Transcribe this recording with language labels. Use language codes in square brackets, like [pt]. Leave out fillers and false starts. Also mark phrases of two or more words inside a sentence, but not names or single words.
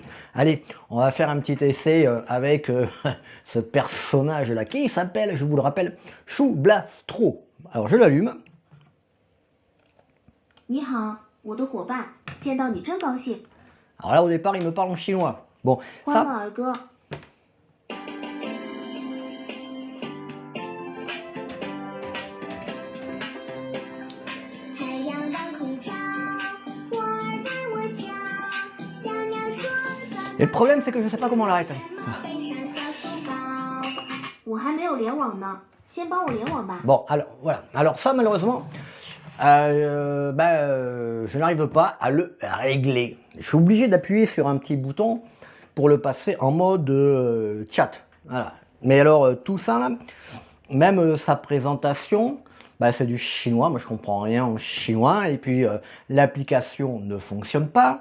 [fr] Allez, on va faire un petit essai avec ce personnage-là qui s'appelle, je vous le rappelle, Chou Blastro. Alors je l'allume. [zh] 你好，我的伙伴，见到你真高兴。 [fr] Alors là au départ il me parle en chinois. Bon, [zh] 欢乐 [fr] ça, [zh] 儿歌，太阳当空调，花儿对我笑，小鸟说早 [fr] et le problème c'est que je sais pas comment on l'arrête. [zh] 安，背上小书包。我还没有联网呢，先帮我联网吧。 [fr] Bon, alors voilà. Alors ça malheureusement, je n'arrive pas à le régler. Je suis obligé d'appuyer sur un petit bouton pour le passer en mode chat. Voilà. Mais alors tout ça là, même sa présentation, bah, c'est du chinois, moi je comprends rien en chinois, et puis l'application ne fonctionne pas.